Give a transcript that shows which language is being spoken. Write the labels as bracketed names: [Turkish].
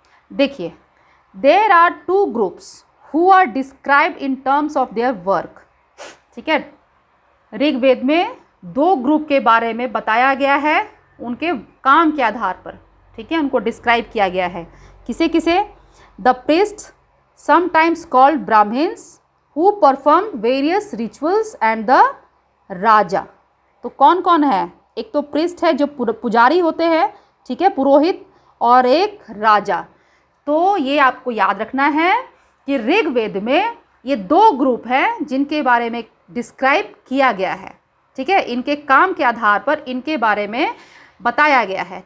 [English] देखिए, there are 2 groups who are described in terms of their work. [Hindi] ठीक है, ऋग्वेद में 2 ग्रुप के बारे में बताया गया है उनके काम के आधार पर। ठीक है, उनको डिस्क्राइब किया गया है। किसे किसे? [English] The priest, sometimes called Brahmins, who performed various rituals, and the raja. [Hindi] तो कौन कौन है? एक तो प्रिस्ट है जो पुजारी होते हैं, ठीक है, पुरोहित, और एक राजा। तो ये आपको याद रखना है कि ऋग्वेद में ये 2 ग्रुप हैं जिनके बारे में डिस्क्राइब किया गया है। ठीक है, इनके काम के आधार पर इनके बारे में बताया गया है।